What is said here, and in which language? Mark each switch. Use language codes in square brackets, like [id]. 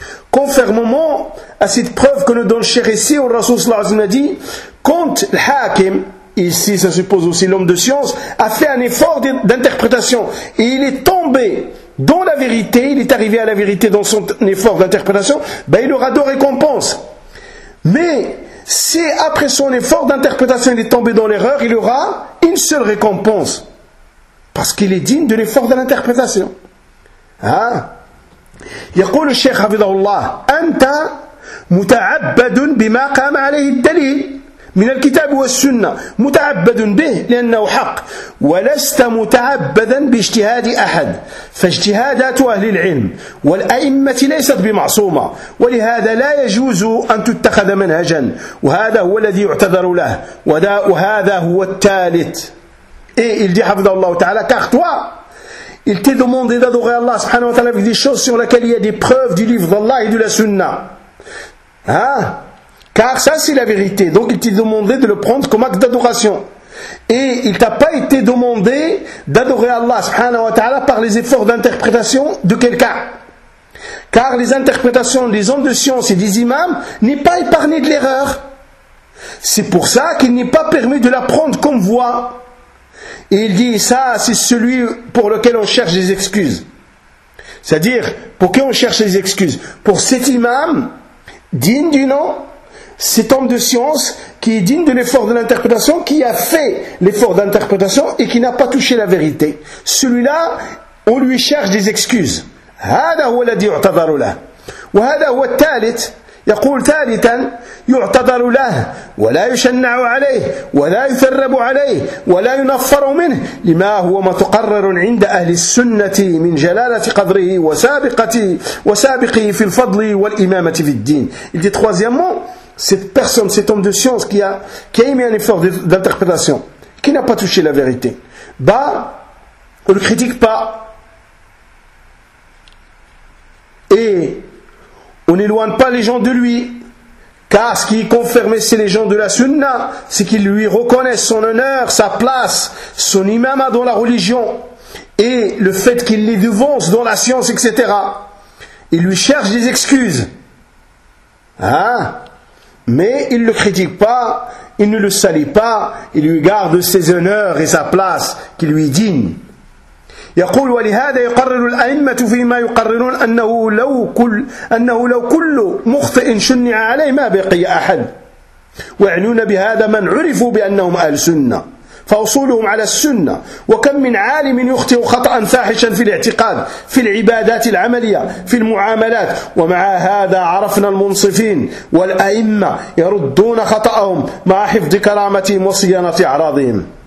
[fr] Conformément à cette preuve que nous donne Cheikh ici, où le Rasoul sallallahu alayhi wa sallam a dit, quand le hakim, ici ça suppose aussi l'homme de science, a fait un effort d'interprétation et il est tombé dans la vérité, il est arrivé à la vérité dans son effort d'interprétation, ben il aura deux récompenses. Mais si après son effort d'interprétation il est tombé dans l'erreur, il aura une seule récompense parce qu'il est digne de l'effort de l'interprétation. Hein? [ar] يقول الشيخ حفظه الله أنت متعبد بما قام عليه الدليل من الكتاب والسنة متعبد به لأنه حق ولست متعبدا باجتهاد أحد فاجتهادات أهل العلم والأئمة ليست بمعصومة ولهذا لا يجوز أن تتخذ منهجا وهذا هو الذي يعتذر له وهذا هو الثالث إيه الذي حفظه الله تعالى كاختوى. [fr] Il t'est demandé d'adorer Allah subhanahu wa ta'ala avec des choses sur lesquelles il y a des preuves du livre d'Allah et de la sunna. Hein? Car ça c'est la vérité. Donc il t'est demandé de le prendre comme acte d'adoration. Et il t'a pas été demandé d'adorer Allah subhanahu wa ta'ala par les efforts d'interprétation de quelqu'un. Car les interprétations des hommes de science et des imams n'est pas épargné de l'erreur. C'est pour ça qu'il n'est pas permis de la prendre comme voie. Et il dit, ça, c'est celui pour lequel on cherche des excuses. C'est-à-dire, pour qui on cherche des excuses? Pour cet imam, digne du nom, cet homme de science, qui est digne de l'effort de l'interprétation, qui a fait l'effort d'interprétation et qui n'a pas touché la vérité. Celui-là, on lui cherche des excuses. [ar] هذا هو الذي يعتبر له. وهذا هو الثالث. يقول ثالثا يعتذر له ولا يشنع عليه ولا يثرب عليه ولا ينفر منه لما هو متقرر عند أهل السنة من جلالة قدره وسابقه في الفضل والإمامة في الدين. [fr] Il dit troisièmement, cette personne, cet homme de science qui a émis un effort d'interprétation, qui n'a pas touché la vérité, bah, on ne le critique pas. Et on n'éloigne pas les gens de lui, car ce qui est confirmé, c'est les gens de la sunna, c'est qu'ils lui reconnaissent son honneur, sa place, son imamat dans la religion, et le fait qu'il les devance dans la science, etc. Ils lui cherchent des excuses. Hein? Mais ils ne le critiquent pas, ils ne le salient pas, ils lui gardent ses honneurs et sa place, qui lui est digne. [ar] يقول ولهذا يقرر الأئمة فيما يقررون أنه لو كل مخطئ شنع عليه ما بقي أحد ويعنون بهذا من عرفوا بأنهم أهل سنة فأصولهم على السنة وكم من عالم يخطئ خطأ فاحشا في الاعتقاد في العبادات العملية في المعاملات ومع هذا عرفنا المنصفين والأئمة يردون خطأهم مع حفظ كرامتهم وصيانة أعراضهم.